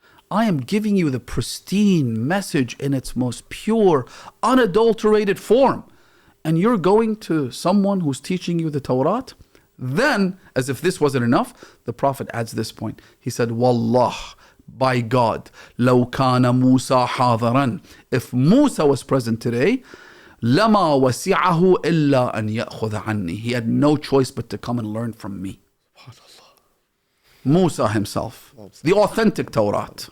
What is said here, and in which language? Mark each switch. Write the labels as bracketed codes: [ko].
[en] I am giving you the pristine message in its most pure, unadulterated form. And you're going to someone who's teaching you the Torah? Then, as if this wasn't enough, the Prophet adds this point. He said, Wallah, by God, [ar] لَوْ كَانَ مُوسَى حَاضِرًا. [en] If Musa was present today, [ar] لَمَا وَسِعَهُ إِلَّا أَنْ يَأْخُذَ عَنِّي. [en] He had no choice but to come and learn from me. Musa himself, the authentic Torah.